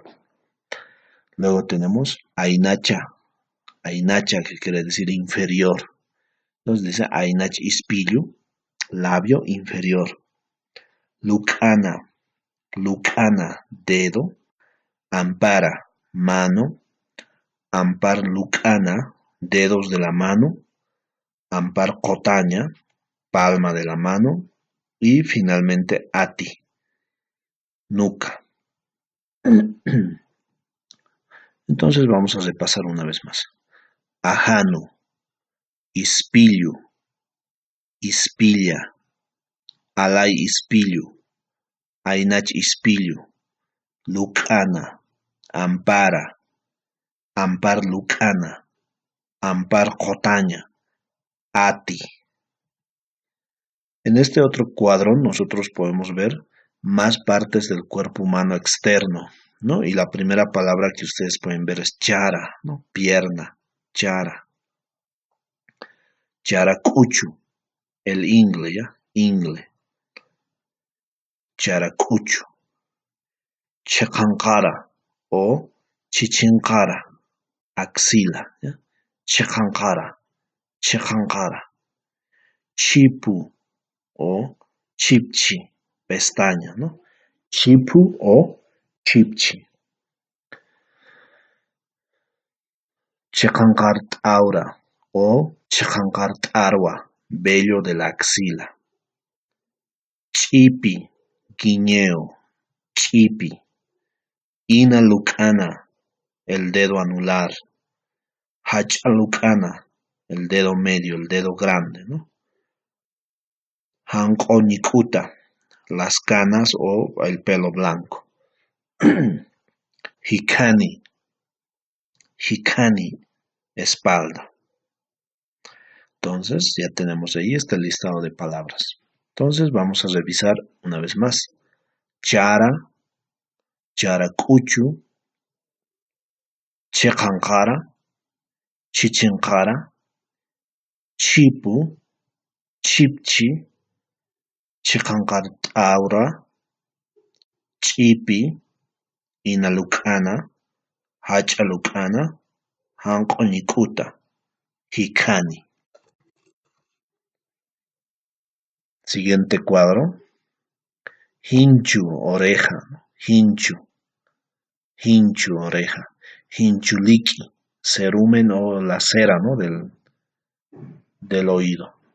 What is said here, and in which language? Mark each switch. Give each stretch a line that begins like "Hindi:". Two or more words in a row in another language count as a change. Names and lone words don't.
Spanish: Luego tenemos ainacha, que quiere decir inferior. Entonces dice
Aymara: ainach ispillu,
Spanish: labio inferior. Lukana, dedo. Ampara, mano.
Aymara: Ampar lukana,
Spanish: dedos de la mano.
Aymara: Ampar kotaña,
Spanish: palma de la mano. Y finalmente ati, nuca. Entonces vamos a repasar una vez más.
Aymara: Ahanu, ispillu, ispilla. Alay ispillu, ainach ispillu.
Spanish: Lukana, ampara.
Aymara: Ampar lukana, ampar kotaña, ati.
Spanish: En este otro cuadro nosotros podemos ver más partes del cuerpo humano externo, ¿no? Y la primera palabra que ustedes pueden ver es chara, ¿no? Pierna,
Aymara: chara. Characuchu,
Spanish: el ingle, ¿ya? Ingle. Characuchu. Checankara o chichinkara, axila, ¿ya? Checankara. Chipu o chipchi, pestaña, ¿no? Chipu o chipchi. Checankart o checankartarwa, vello de la axila. Chipi, guiñeo, chipi. Inalukana, el dedo anular. Hachalukana, el dedo medio, el dedo grande, ¿no? Hankonikuta, las canas o el pelo blanco. Hikani, espalda. Entonces ya tenemos ahí este listado de palabras. Entonces vamos a revisar una vez más. Chara,
Aymara: characuchu, checankara, chichinkara, chipu, chipchi, checankartaura, chipi, inalukana, hachalukana, hankonikuta, hikani.
Spanish: Siguiente cuadro. Hinchu, oreja. Hinchu, oreja. Hinchuliki, cerumen o la cera, ¿no? del oído.